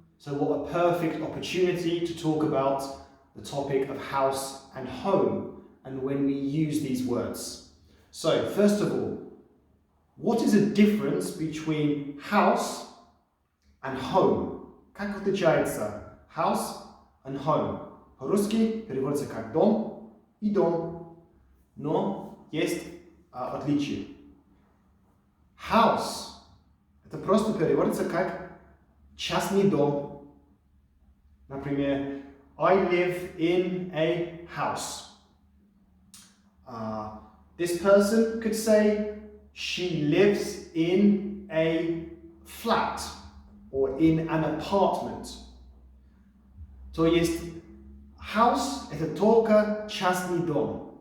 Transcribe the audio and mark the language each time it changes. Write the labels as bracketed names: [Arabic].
[English] So what a perfect opportunity to talk about the topic of house and home and when we use these words. So first of all, what is the difference between house and home? [Russian] Как отличается house and home? По-русски переводится как дом и дом, но есть отличие. House – это просто переводится как частный дом. Например, [English] I live in a house. This person could say, she lives in a flat or in an apartment. [Russian] То есть house – это только частный дом.